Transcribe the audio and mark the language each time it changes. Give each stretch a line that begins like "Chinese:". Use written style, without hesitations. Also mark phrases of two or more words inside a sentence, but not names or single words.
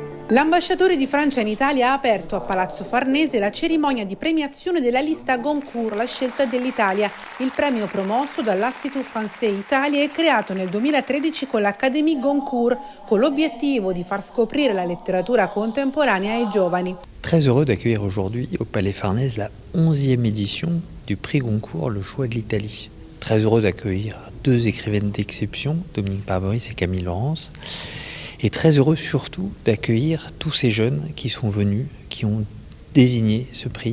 Italian: L'ambasciatore di Francia in Italia ha aperto a Palazzo Farnese la cerimonia di premiazione della lista Goncourt, la scelta dell'Italia. Il premio promosso dall'Institut Français Italia è creato nel 2013 con l'Académie Goncourt, con l'obiettivo di far scoprire la letteratura contemporanea ai giovani.
French: Très heureux d'accueillir aujourd'hui au Palais Farnèse la 11e édition du prix Goncourt, le choix de l'Italie. Très heureux d'accueillir deux écrivaines d'exception, Dominique Barberis et Camille Laurence. Et très heureux surtout d'accueillir tous ces jeunes qui sont venus, qui ont désigné ce prix.